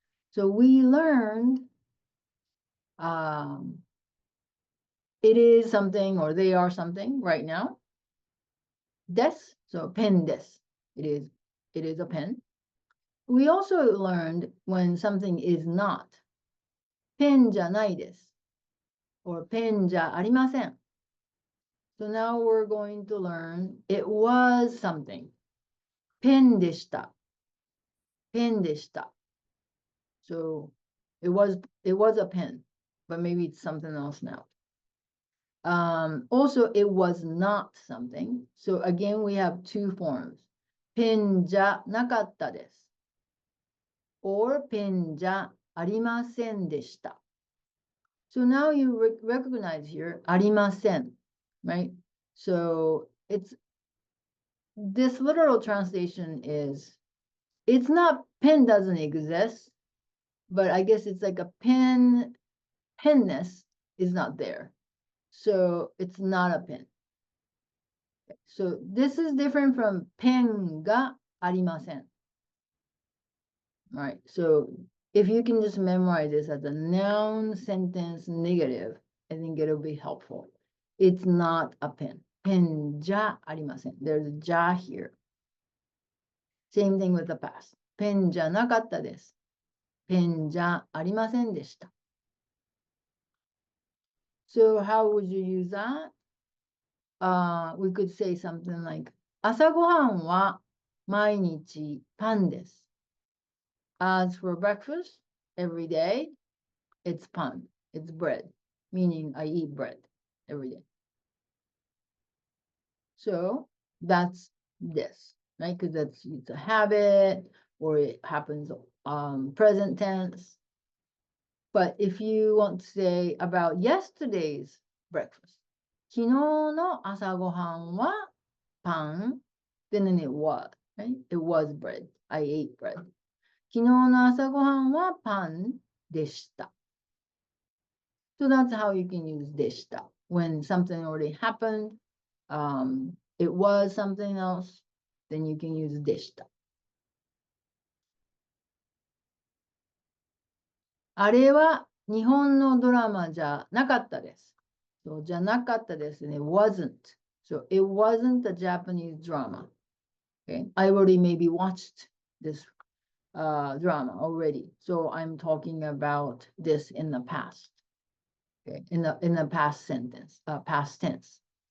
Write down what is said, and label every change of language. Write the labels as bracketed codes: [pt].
[en] So we learned it is something or they are something right now. Des, so [ja] pen des. [en] It is a pen. We also learned when something is not. [ja] Pen じゃないです or ペンじゃありません. [en] So now we're going to learn it was something. [ja] ペンでした.ペンでした. [en] So it was a pen, but maybe it's something else now. Also, it was not something. So again, we have two forms. [ja] ペンじゃなかったです or ペンじゃありませんでした. [en] So now you recognize here ありません, right? So it's this literal translation is it's not pen doesn't exist, but I guess it's like a penness is not there. So it's not a pen. So this is different from [ja] ペンがありません. [en] Right. So if you can just memorize this as a noun sentence negative, I think it'll be helpful. It's not a pen. [ja] ペンじゃありません. [en] There's a じゃ here. Same thing with the past. [ja] ペンじゃなかったです.ペンじゃありませんでした. [en] So how would you use that? We could say something like [ja] 朝ごはんは毎日パンです. [en] As for breakfast, every day, it's pan, it's bread, meaning I eat bread every day. So that's this, right? Because it's a habit or it happens present tense. But if you want to say about yesterday's breakfast, [ja] 昨日の朝ごはんはパン, [en] then it was, right? It was bread. I ate bread. [ja] 昨日の朝ごはんはパンでした. [en] So that's how you can use でした. When something already happened, it was something else, then you can use でした. [ja] あれは日本のドラマじゃなかったです. So じゃなかったですね. [en] Wasn't. So it wasn't a Japanese drama. Okay. I already maybe watched this drama already. So I'm talking about this in the past. Okay. In the past sentence, past tense.